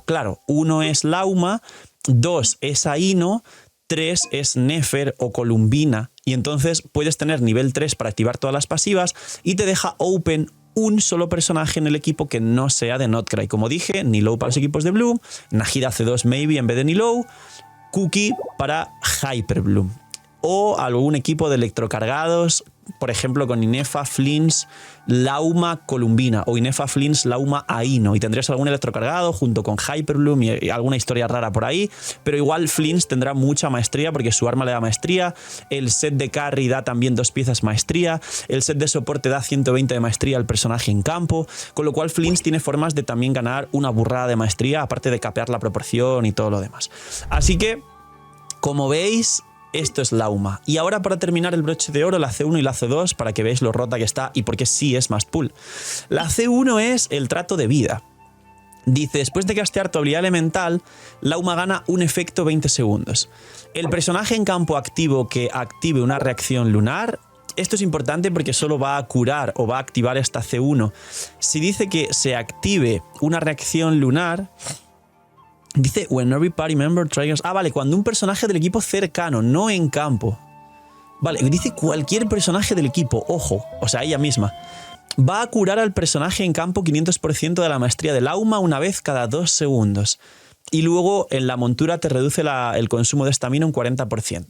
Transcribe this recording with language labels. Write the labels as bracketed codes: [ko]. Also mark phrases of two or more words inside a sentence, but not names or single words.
[es] Claro, 1 es Lauma, 2 es Aino, 3 es Nefer o Columbina, y entonces puedes tener nivel 3 para activar todas las pasivas y te deja open un solo personaje en el equipo que no sea de Notcry. Como dije, Nilou para los equipos de Bloom, Nahida C2 maybe en vez de Nilou, Cookie para Hyper Bloom. O algún equipo de electrocargados, por ejemplo con Inefa, Flins, Lauma, Columbina o Inefa, Flins, Lauma, Aino. Y tendrías algún electrocargado junto con Hyperbloom y alguna historia rara por ahí. Pero igual Flins tendrá mucha maestría porque su arma le da maestría. El set de carry da también 2 piezas maestría. El set de soporte da 120 de maestría al personaje en campo. Con lo cual Flins tiene formas de también ganar una burrada de maestría, aparte de capear la proporción y todo lo demás. Así que, como veis, esto es Lauma. Y ahora, para terminar el broche de oro, la C1 y la C2, para que veáis lo rota que está y por qué sí es [en] must pull. [es] La C1 es el trato de vida. Dice, después de castear tu habilidad elemental, Lauma gana un efecto 20 segundos. El personaje en campo activo que active una reacción lunar, esto es importante porque solo va a curar o va a activar esta C1. Si dice que se active una reacción lunar, dice, [en] when every party member triggers... [es] Ah, vale, cuando un personaje del equipo cercano, no en campo. Vale, dice cualquier personaje del equipo, ojo, o sea, ella misma. Va a curar al personaje en campo 500% de la maestría de Lauma una vez cada 2 segundos. Y luego en la montura te reduce el consumo de estamina un 40%.